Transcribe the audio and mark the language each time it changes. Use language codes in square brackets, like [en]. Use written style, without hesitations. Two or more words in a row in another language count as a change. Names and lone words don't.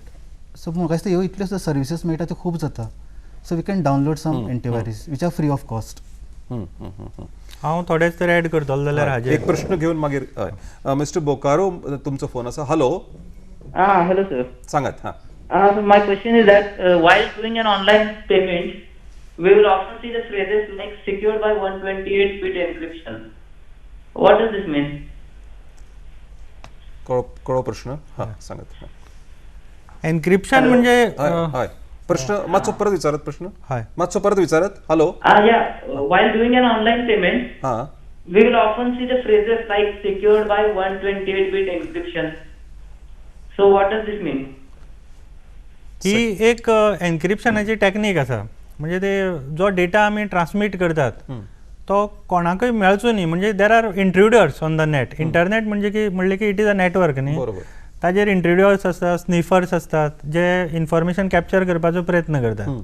[kok] सो म्हाका दिसता ह्यो इतल्यो सुद्दां सर्विसीस मेळटा त्यो खूब जाता. [en] so we can download some antivirus which are free of cost. [kok] हांव थोडेच तर ऍड करतलो जाल्यार हाजेर एक प्रश्न घेवन मागीर हय मिस्टर बोकारो तुमचो फोन आसा. [en] हॅलो hello sir. [kok] सांगात. हां [en] So my question is that while doing an online payment, we will often see the phrases like secured by 128-bit encryption. What does this mean? [kok] कळो प्रश्न. हां सांगात. एन्क्रिप्शन म्हणजे हय प्रश्न मातसो परत विचारत. प्रश्न हय मातसो परत विचारत. हॅलो [en] Yeah. While doing an online payment, [kok] हां [en] we will often see the phrases like secured by 128-bit encryption. So what does this mean? [kok] ही एक एन्क्रिप्शनाची टॅक्नीक आसा. म्हणजे ते जो डेटा आमी ट्रान्समीट करतात तो कोणाकय मेळचो न्ही. [en] म्हणजे there are intruders on the net. इंटरनेट [kok] म्हणजे की म्हणलें की [en] it is a network न्ही. [kok] ताजेर इंट्रुडर्स आसतात स्निफर्स असतात जे इन्फॉर्मेशन कॅप्चर करपाचो प्रयत्न करतात.